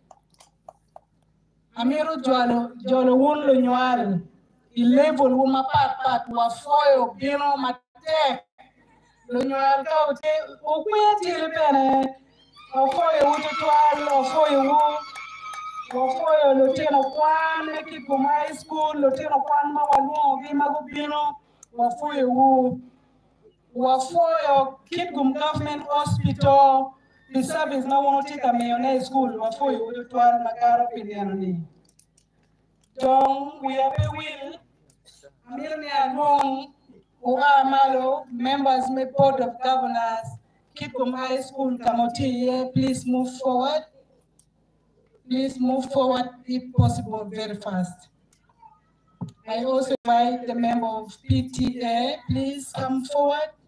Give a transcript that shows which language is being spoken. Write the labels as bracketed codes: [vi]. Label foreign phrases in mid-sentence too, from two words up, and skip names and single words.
[ach] amiro jolo wunlo nywal level wuma pat wafoyo bino matek Lunyal kaute ukweti pene wafoyo wutotwal wafoyo lutino kwan Kitgum High School lutino kwan mawaluongo gi magubino wafoyo Kitgum Government Hospital [en] the service [ach] na wonotika mayone school wafoyo wutotwal magaro pindiano ni Dong wiyape will amirni along Malo, [en] members, my board of governors, Kitgum High School, Kamoti, please move forward. Please move forward if possible, very fast. I also invite the member of PTA, please come forward.